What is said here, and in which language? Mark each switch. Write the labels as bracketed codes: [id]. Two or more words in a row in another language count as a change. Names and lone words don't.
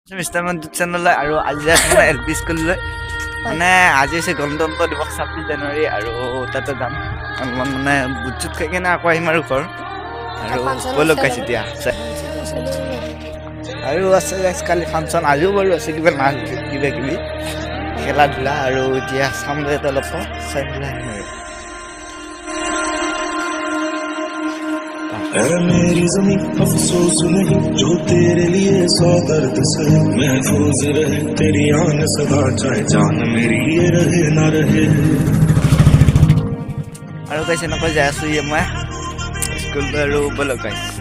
[as] মিষ্টাৰ মনদীপ চেনেললৈ আৰু আজি আছে মানে এল পি স্কুললৈ মানে আজি হৈছে গণতন্ত্ৰ দিৱস 26 জানুৱাৰী আৰু তাতে যাম অলপমান মানে বুট চুট খাই কিনে আকৌ আহিম আৰু ঘৰ আৰু বলক গাইছ এতিয়া আৰু আছে গাইছ কালি ফাংচন আজিও বাৰু আছে কিবা নাচ কিবা কিবি খেলা ধূলা আৰু এতিয়া চাম দে অলপ চাই পেলাই আহিম আৰু [hi] मेरी ज़मीं अफसोस नहीं जो तेरे लिए सौ दर्द से महफूज रहे तेरी आन सदा चाहे जान मेरी ये रहे ना रहे [as] আৰু কৈছে নকৈ যাই আছো মই স্কুল আৰু বলক গাইছ